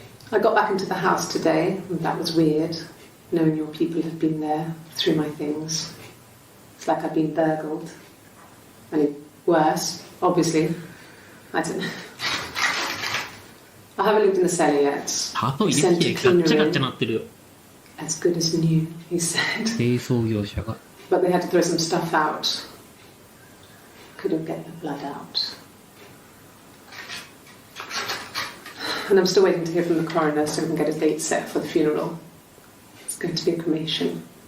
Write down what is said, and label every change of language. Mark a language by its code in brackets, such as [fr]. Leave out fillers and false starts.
[en] I got back into the house today, and that was weird, knowing your people have been there through my things. It's like I've been burgled. I mean, worse, obviously. I don't know. I haven't lived in the cellar yet. [ja] 鳩入れてガッチャガチャなってるよ。 [en] As good as new, he said. [ja] 清掃業者が。 [en] But they had to throw some stuff out. Couldn't get the blood out. And I'm still waiting to hear from the coroner so we can get a date set for the funeral. It's going to be a cremation.